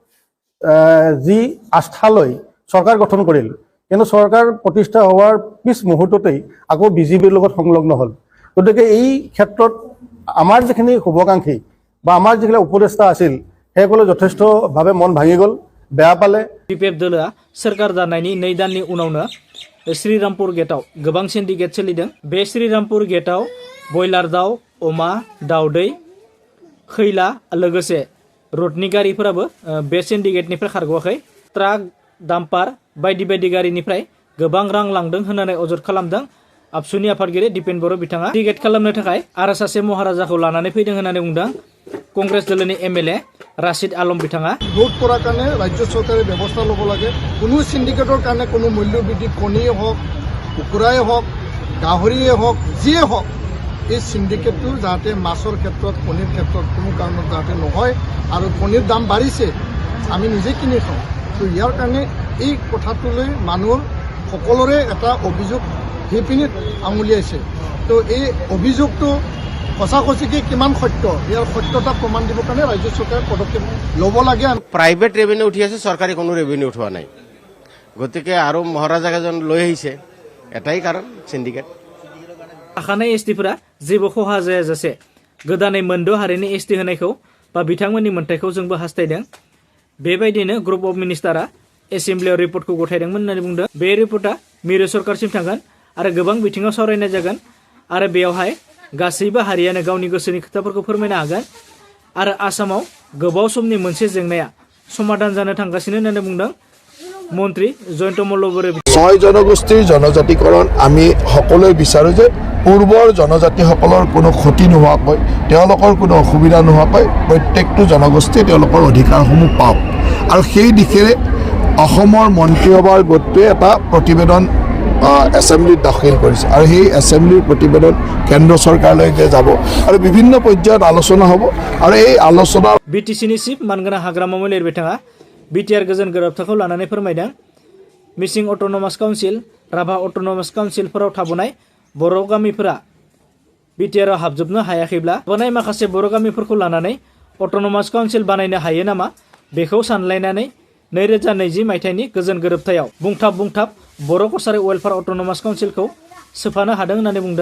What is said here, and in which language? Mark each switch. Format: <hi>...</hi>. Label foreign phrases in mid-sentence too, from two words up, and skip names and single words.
<as>যি আস্থা লৈ চৰকাৰ গঠন কৰিল কিন্তু চৰকাৰ প্ৰতিষ্ঠা হোৱাৰ পিছ মুহূৰ্ততেই আকৌ বিজেপিৰ লগত সংলগ্ন হ'ল গতিকে এই ক্ষেত্ৰত আমাৰ যিখিনি শুভাকাংক্ষী বা আমাৰ যিখিনি উপদেষ্টা আছিল সেইসকলে যথেষ্টভাৱে মন ভাঙি গ'ল বেয়া পালে</as> <brx>बिपिएफ दोलोआ सोरखार दानायनि 2 दाननि उनावनो श्रीरामपुर गेटआव गोबां सिन्डिकेट सोलिदों बे श्रीरामपुर गेटआव बयलार दाउ अमा दाउदै खैला लोगोसे रडनि गारिफोराबो बे सिन्डिकेटनिफ्राय खारग'वाखै ट्राक डाम्पार बायदि बायदि गारिनिफ्राय गोबां रां लांदों होननानै अजद खालामदों आबसुनि आफादगिरि दिपेन बर' बिथाङा टिकेट खालामनो थाखाय आरो सासे महाराजाखौ लानानै फैदों होननानै बुंदों কংগ্ৰেছ দলनि एमएलए राशिद आलम बिथाङा</brx> <as>ৰোধ কৰাৰ কাৰণে ৰাজ্য চৰকাৰে ব্যৱস্থা ল'ব লাগে কোনো সিন্ডিকেটৰ কাৰণে কোনো মূল্য বৃদ্ধি কণীয়ে হওক কুকুৰাই হওক গাহৰিয়ে হওক যিয়ে হওক এই সিন্ডিকেটটো যাতে মাছৰ ক্ষেত্ৰত কণীৰ ক্ষেত্ৰত কোনো কাৰণত যাতে নহয় আৰু কণীৰ দাম বাঢ়িছে আমি নিজে কিনি খাওঁ তো ইয়াৰ কাৰণে এই কথাটোলৈ মানুহৰ সকলোৰে এটা অভিযোগ সেইপিনে আঙুলিয়াইছে তো এই অভিযোগটো সঁচাসঁচিকে কিমান সত্য ইয়াৰ সত্যতা প্ৰমাণ দিবৰ কাৰণে ৰাজ্য চৰকাৰে পদক্ষেপ ল'ব লাগে প্ৰাইভেট ৰেভিনিউ উঠি আছে চৰকাৰী কোনো ৰেভিনিউ উঠোৱা নাই গতিকে আৰু মহাৰাজাক এজন লৈ আহিছে এটাই কাৰণ সিন্ডিকেট</as> <brx>थाखानाय एसटिफोरा जेबो खहा जायाजासे गोदानै मोनद' हारिनि एसटि होनायखौ बा बिथांमोननि मोन्थायखौ जोंबो हास्थायदों बेबायदिनो</brx> <en>group of ministers</en> <brx>एसेम्ब्लियाव रिपर्टखौ गथायदोंमोन होननानै बुंदों बे रिपर्टआ मिरु सरकारसिम थांगोन आरो गोबां बिथिङाव सावरायनाय जागोन आरो बेयावहाय गासैबो हारियानो गावनि गोसोनि खोथाफोरखौ फोरमायनो हागोन आरो आसामाव गोबाव समनि मोनसे जेंनाया समाधान जानो थांगासिनो होननानै बुंदों মন্ত্ৰী জয়ন্ত মল্ল বৰে</brx> <as>6 জনগোষ্ঠীৰ জনজাতিকৰণ আমি সকলোৱে বিচাৰো যে পূৰ্বৰ জনজাতিসকলৰ কোনো ক্ষতি নোহোৱাকৈ তেওঁলোকৰ কোনো অসুবিধা নোহোৱাকৈ প্ৰত্যেকটো জনগোষ্ঠীয়ে তেওঁলোকৰ অধিকাৰসমূহ পাওক আৰু সেই দিশেৰে অসমৰ মন্ত্ৰীসভাৰ গোটটোৱে এটা প্ৰতিবেদন এছেম্বলিত দাখিল কৰিছে আৰু সেই এছেম্বলিৰ প্ৰতিবেদন কেন্দ্ৰ চৰকাৰলৈকে যাব আৰু বিভিন্ন পৰ্যায়ত আলোচনা হ'ব আৰু এই আলোচনা</as> <brx>বিটিচিनि চিফ मानगोनां हाग्रामा महिलारि बिथाङा बिटिआर गोजोन गोरोबथाखौ लानानै फोरमायदों मिसिं अट'नमास काउन्सिल राभा अट'नमास काउन्सिलफोराव थाबोनाय बर' गामिफोरा बिटिआरआव हाबजोबनो हायाखैब्ला थाबोनाय माखासे बर' गामिफोरखौ लानानै अट'नमास काउन्सिल बानायनो हायो नामा बेखौ सानलायनानै 2020 मायथाइनि गोजोन गोरोबथायाव बुंथाब बर' कसारि वेलफेयार अट'नमास काउन्सिलखौ सोफानो हादों होननानै बुंदों।</brx>